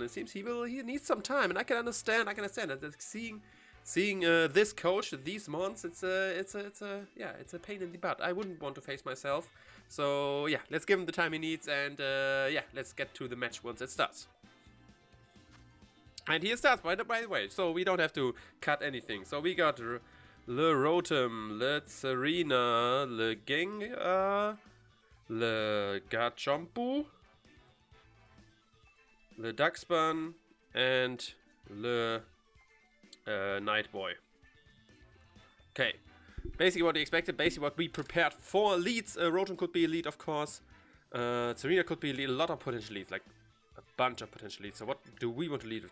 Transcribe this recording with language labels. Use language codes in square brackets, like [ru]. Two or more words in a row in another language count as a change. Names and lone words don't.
[en] It seems he needs some time, and I can understand. That seeing this coach these months, it's a pain in the butt. I wouldn't want to face myself. So yeah, let's give him the time he needs, and yeah, let's get to the match once it starts. And here it starts, by the way, so we don't have to cut anything. So we got Le Rotom, Le Serena, Le Gengar, Le Garchomp, Le Darkspan, and Le Night Boy. Okay, basically what we expected, basically what we prepared for. Leads, Rotom could be a lead, of course. Serena could be a lead, a lot of potential leads, like a bunch of potential leads. So what do we want to lead with?